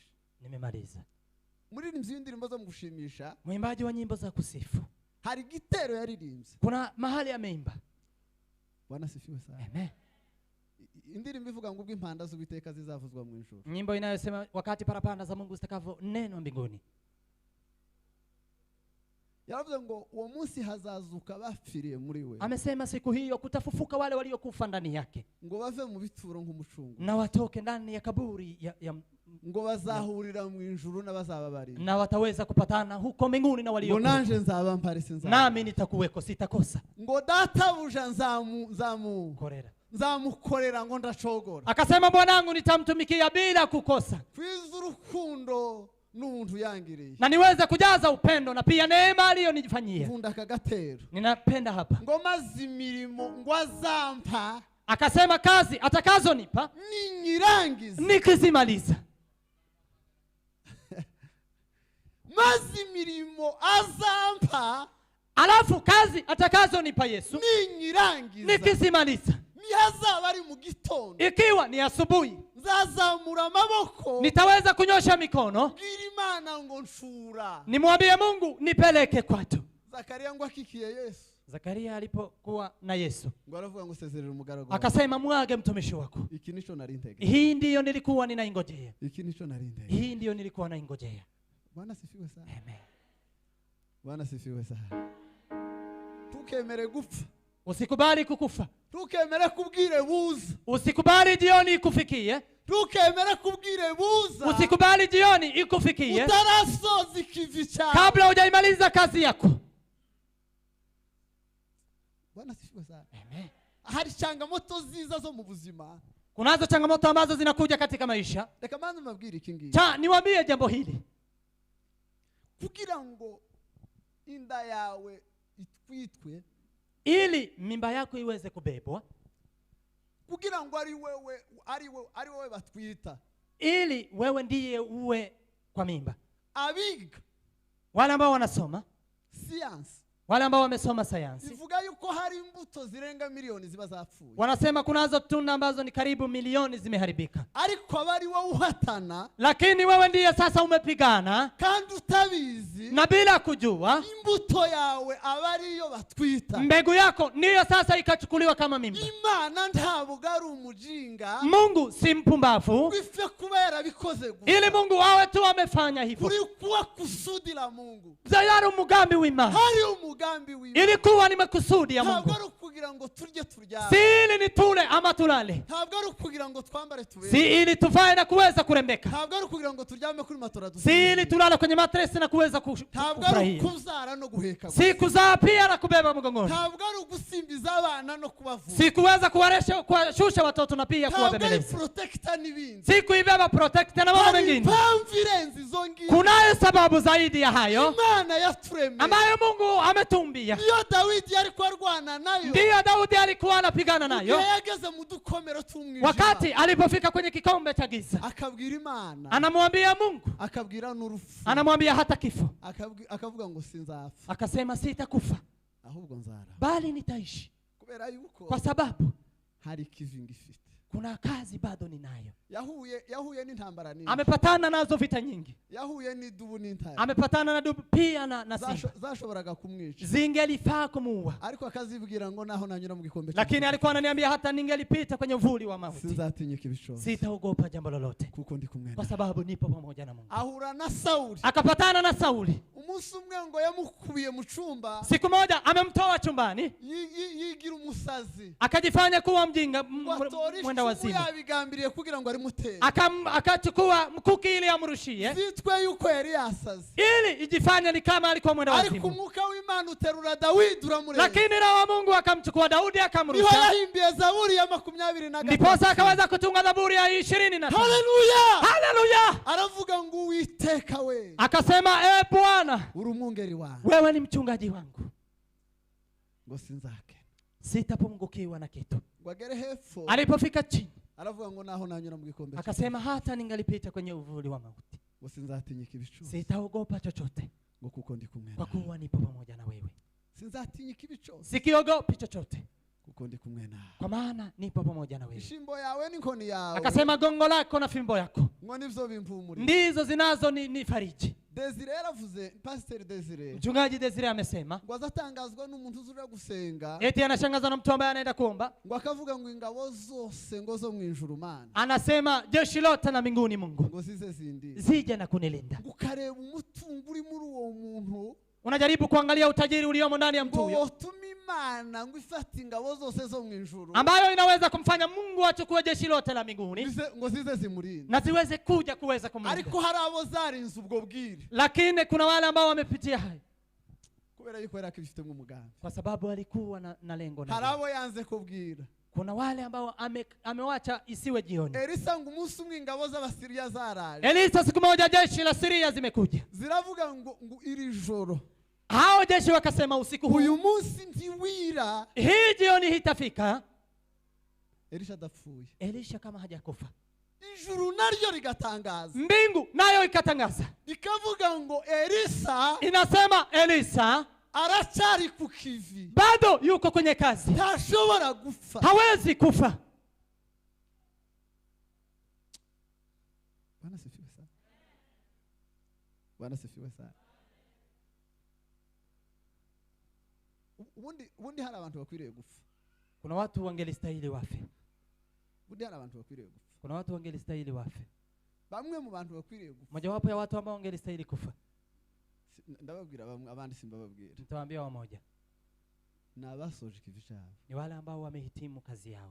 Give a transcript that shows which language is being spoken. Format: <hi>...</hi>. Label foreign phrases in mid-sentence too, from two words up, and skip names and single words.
<sw>nimemaliza.</sw> <rn>Muririmbyi w'indirimbo zo mugushimisha,</rn> <sw>Mwimbaji wa nyimbo za kusifu,</sw> <rn>hari gitero yaririmbye,</rn> <sw>kuna mahali ameimba. Bwana sifiwe sana. Amen.</sw> <rn>Indirimbo ivuga ngo ubw'impanda z'Uwiteka zizavuzwa mu ijuru,</rn> <sw>Nyimbo inayosema wakati parapanda za Mungu zitakavyo neno mbinguni.</sw> <rn>yaravuze ngo uwo munsi hazazuka bapfiriye muri we,</rn> <sw>Amesema siku hiyo kutafufuka wale waliokufa ndani yake,</sw> <rn>ngo bave mu bituro nk'umucungu,</rn> <sw>na watoke ndani ya kaburi</sw> <rn>ngo bazahurira mu ijuru n'abazaba bari,</rn> <sw>na wataweza kupatana huko mbinguni na</sw> <rn>ngo</rn> <sw>waliokufa.</sw> <rn>nanje nzaba mpari</rn> <sw>Nami nitakuweko, sitakosa.</sw> <rn>ngo databuja Korera. nzamukorera ngo ndacogora,</rn> <sw>Akasema bwanangu nitamtumikia bila kukosa,</sw> <rn>kwiza urukundo n'ubuntu yangiriye,</rn> <sw>na niweze kujaza upendo na pia neema aliyonifanyia.</sw> <rn>nkunda akagatero,</rn> <sw>Ninapenda hapa.</sw> <rn>ngo maze imirimo ngo azampa</rn> <sw>Akasema kazi atakazonipa</sw> <rn>ninyirangiza,</rn> <sw>nikizimaliza,</sw> <rn>maze imirimo azampa</rn> <sw>alafu kazi atakazonipa Yesu</sw> <rn>ninyirangiza,</rn> <sw>nikizimaliza,</sw> <rn>nihazaba ari mu gitondo,</rn> <sw>ikiwa ni asubuhi,</sw> <rn>nzazamura amaboko,</rn> <sw>nitaweza kunyosha mikono</sw> <rn>bwira Imana ngo nshura.</rn> <sw>nimwambie Mungu nipeleke kwatu.</sw> <rn>Zakaria ngo akikiye Yesu,</rn> <sw>Zakaria alipokuwa na Yesu</sw> <rn>ngo aravuga ngo sezerera umugaragu,</rn> <sw>akasema mwage mtumishi wako.</sw> <rn>iki nico nari ntege,</rn> <sw>Hii ndiyo nilikuwa ninaingojea,</sw> <rn>iki nico nari ntege.</rn> <sw>hii ndiyo nilikuwa naingojea. Bwana sifiwe sana. Amen. Bwana sifiwe sana.</sw> <rn>Tukemere gupfa,</rn> <sw>Usikubali kukufa,</sw> <rn>tukemere kubwire buza,</rn> <sw>usikubali jioni ikufikie,</sw> <rn>tukemere kubwire buza,</rn> <sw>usikubali jioni ikufikie</sw> <rn>utarasoza ikivi cyawe</rn> <sw>kabla hujaimaliza kazi yako. Bwana sifiwe sana. Amen.</sw> <rn>Hari changamoto ziza zo mu buzima,</rn> <sw>Kunazo changamoto ambazo zinakuja katika maisha.</sw> <rn>reka manze mabwire iki ngiki,</rn> <sw>Niwaambie jambo hili.</sw> <rn>kugira ngo inda yawe itwitwe,</rn> <sw>ili mimba yako iweze kubebwa,</sw> <rn>kugira ngo ari wewe batwita,</rn> <sw>ili wewe ndiye uwe kwa mimba.</sw> <rn>Abiga</rn> <sw>Wale ambao wanasoma science, wale ambao wamesoma sayansi,</sw> <rn>ivuga yuko hari imbuto zirenga miliyoni ziba zapfuye.</rn> <sw>wanasema kunazo tunda ambazo ni karibu milioni zimeharibika.</sw> <rn>Ariko abari wowe uhatana,</rn> <sw>Lakini wewe ndiye sasa umepigana</sw> <rn>kandi utabizi,</rn> <sw>na bila kujua,</sw> <rn>imbuto yawe abari yo batwita.</rn> <sw>mbegu yako ndiyo sasa ikachukuliwa kama mimba.</sw> <rn>Imana ntabwo ari umujinga,</rn> <sw>Mungu si mpumbavu</sw> <rn>bife kubera bikoze gusa,</rn> <sw>ili Mungu awe tu amefanya hivyo. kuri kuwa kusudi la Mungu,</sw> <rn>Zayari umugambi w'Imana, hari umugambi w'Imana.</rn> <sw>ilikuwa ni makusudi ya Mungu.</sw> <rn>Ntabwo ari ukugira ngo turye turyame,</rn> <sw>Si ili ni tule ama tulale,</sw> <rn>ntabwo ari ukugira ngo twambare tubere,</rn> <sw>si ili tuvae na kuweza kurembeka,</sw> <rn>ntabwo ari ukugira ngo turyame kuri matora</rn> <sw>si</sw> <rn>dusinzire,</rn> <sw>ili tulale kwenye matresi na kuweza</sw> <rn>ntabwo ari</rn> <sw>kufurahia,</sw> <rn>ukuzara no guheka,</rn> <sw>si kuzaa pia na kubeba mgongoni,</sw> <rn>ntabwo ari ugusimbiza abana no kubavuza,</rn> <sw>si kuweza kuwashusha watoto na pia</sw> <rn>ntabwo ari</rn> <sw>kuwabembeleza,</sw> <rn>protector n'ibindi.</rn> <sw>si kuibeba protector na mambo</sw> <rn>Hari</rn> <sw>mengine.</sw> <rn>impamvu irenze izo ngizo</rn> <sw>Kunayo sababu zaidi ya hayo</sw> <rn>Imana yaturemeye,</rn> <sw>ambayo Mungu ametumbia.</sw> <rn>niyo Dawidi ariko arwana nayo,</rn> <sw>Ndiyo Daudi alikuwa anapigana</sw> <rn>igihe</rn> <sw>nayo</sw> <rn>yageze mu dukomero tw'umwijima,</rn> <sw>wakati alipofika kwenye kikombe cha giza.</sw> <rn>akabwira Imana,</rn> <sw>Anamwambia Mungu,</sw> <rn>akabwira n'urupfu,</rn> <sw>anamwambia hata kifo.</sw> <rn>akavuga ngo sinzapfa,</rn> <sw>Akasema sitakufa</sw> <rn>ahubwo nzara,</rn> <sw>bali nitaishi,</sw> <rn>kubera yuko</rn> <sw>kwa sababu</sw> <rn>hari ikivinga ifite.</rn> <sw>kuna kazi bado ninayo.</sw> <rn>Yahuye n'intambara nyinshi,</rn> <sw>Amepatana nazo vita nyingi,</sw> <rn>yahuye n'idubu n'intare,</rn> <sw>amepatana na dubu pia na simba,</sw> <rn>zashoboraga kumwica,</rn> <sw>zingelifaa kumuua,</sw> <rn>ariko akazibwira ngo naho nanyura mu gikombe</rn> <sw>lakini alikuwa ananiambia hata ningelipita kwenye uvuli wa mauti</sw> <rn>sinzatinyuka ibishozi,</rn> <sw>sitaogopa jambo lolote,</sw> <rn>kuko ndi kumwe</rn> <sw>kwa</sw> <rn>nawe.</rn> <sw>sababu nipo pamoja na Mungu.</sw> <rn>Ahura na Sauli,</rn> <sw>Akapatana na Sauli.</sw> <rn>umunsi umwe ngo yamukubiye mu cumba,</rn> <sw>Siku moja amemtoa chumbani,</sw> <rn>yigira umusazi,</rn> <sw>akajifanya kuwa mjinga, mwenda wazimu, wazimu,</sw> <rn>yabigambiriye kugira ngo arimutere,</rn> <sw>akachukua mkuki ili amrushie,</sw> <rn>zitwe yuko yari yasazi,</rn> <sw>ili ijifanye ni kama alikuwa mwenda</sw> <rn>ariko</rn> <sw>wazimu.</sw> <rn>umwuka w'Imana uterura Dawidi uramureba,</rn> <sw>Lakini Roho wa Mungu akamchukua Daudi</sw> <rn>niho</rn> <sw>akamrusha,</sw> <rn>yahimbiye Zaburi ya 23,</rn> <sw>ndiposa akaweza kutunga Zaburi ya 25.</sw> <rn>haleluya,</rn> <sw>Haleluya!</sw> <rn>aravuga ngo Uwiteka we,</rn> <sw>Akasema, Bwana,</sw> <rn>uri umwungeri wangu,</rn> <sw>wewe ni mchungaji wangu,</sw> <rn>ngo sinzake,</rn> <sw>sitapungukiwa na kitu.</sw> <rn>ngo agere hepfo,</rn> <sw>Alipofika chini</sw> <rn>aravuga ngo naho nanyura mu gikombe,</rn> <sw>akasema, hata ningalipita kwenye uvuli wa mauti</sw> <rn>ngo sinzatinyuka ibishozi,</rn> <sw>sitaogopa chochote,</sw> <rn>ngo kuko ndi kumwe</rn> <sw>kwa</sw> <rn>nawe,</rn> <sw>kuwa nipo pamoja na wewe.</sw> <rn>sinzatinyuka ibishozi,</rn> <sw>Sikiogopi chochote,</sw> <rn>kuko ndi kumwe nawe,</rn> <sw>kwa maana nipo pamoja na wewe.</sw> <rn>ishimbo yawe n'inkoni yawe,</rn> <sw>Akasema, gongo lako na fimbo yako</sw> <rn>ngo nivyo bimpumurira.</rn> <sw>ndizo zinazo ni fariji.</sw> <rn>Desire yaravuze, Pastor Desire,</rn> <sw>Mchungaji Desire amesema</sw> <rn>ngo azatangazwa n'umuntu uzura gusenga,</rn> <sw>eti anashangazwa na mtu ambaye anaenda kuomba,</sw> <rn>ngo akavuga ngo ingabo zose ngo zo mw'ijuru Mana,</rn> <sw>anasema jeshi lote na mbinguni Mungu</sw> <rn>ngo zize zindi,</rn> <sw>zije na kunilinda.</sw> <rn>ngo ukareba umutungo uri muri uwo muntu,</rn> <sw>Unajaribu kuangalia utajiri uliomo ndani ya mtu</sw> <rn>ngo</rn> <sw>huyo,</sw> <rn>wotuma Imana ngo ifate ingabo zose zo mw'ijuru,</rn> <sw>ambayo inaweza kumfanya Mungu achukue jeshi lote la mbinguni</sw> <rn>ngo zize zimurinde,</rn> <sw>na ziweze kuja kuweza kumlinda.</sw> <rn>ariko hari abo zarinze ubwo bwire,</rn> <sw>Lakini kuna wale ambao wamepitia hayo</sw> <rn>kubera yuko yari akibifitemo umugambi,</rn> <sw>kwa sababu alikuwa na lengo</sw> <rn>hari</rn> <sw>na</sw> <rn>abo yanze kubwira.</rn> <sw>kuna wale ambao amewacha isiwe jioni.</sw> <rn>Elisa ngo umunsi umwe ingabo z'Abasiriya zaraje,</rn> <sw>Elisa siku moja jeshi la Siria zimekuja,</sw> <rn>ziravuga ngo iri joro,</rn> <sw>hao jeshi wakasema usiku huu,</sw> <rn>uyu munsi ntiwira,</rn> <sw>hii jioni hitafika</sw> <rn>Elisha adapfuye,</rn> <sw>Elisha kama hajakufa.</sw> <rn>ijuru naryo rigatangaza,</rn> <sw>Mbingu nayo ikatangaza,</sw> <rn>ikavuga ngo Elisa</rn> <sw>inasema Elisa</sw> <rn>aracyari ku kivi,</rn> <sw>bado yuko kwenye kazi,</sw> <rn>ntashobora gupfa.</rn> <sw>hawezi kufa. Bwana sifiwe sana, Bwana sifiwe sana.</sw> <rn>Ubundi hari abantu bakwiriye gupfa,</rn> <sw>Kuna watu wangelistahili wafe,</sw> <rn>ubundi hari abantu bakwiriye gupfa,</rn> <sw>kuna watu wangelistahili wafe.</sw> <rn>bamwe mu bantu bakwiriye gupfa,</rn> <sw>Mojawapo ya watu ambao wangelistahili kufa,</sw> <rn>ndababwira bamwe, abandi simbababwira,</rn> <sw>nitawaambia wamoja,</sw> <rn>ni abasoje ikivi cyabo,</rn> <sw>ni wale ambao wamehitimu kazi yao.</sw>